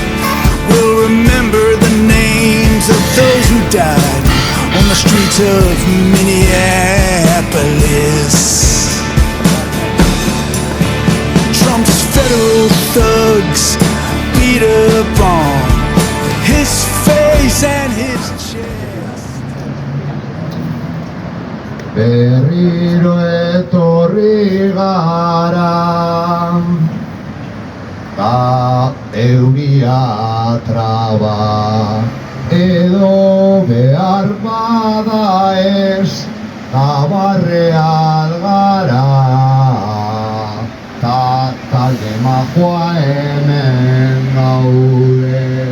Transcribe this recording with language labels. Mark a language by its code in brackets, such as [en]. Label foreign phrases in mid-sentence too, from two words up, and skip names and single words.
[en] We'll remember the names of those who died on the streets of Minneapolis. Trump's federal thugs beat up on his face and his chest. [eu] Berriro etorri gara, ta euria traba, edo behar bada ez, tabarreal gara, ta talde majoa hemen gaude.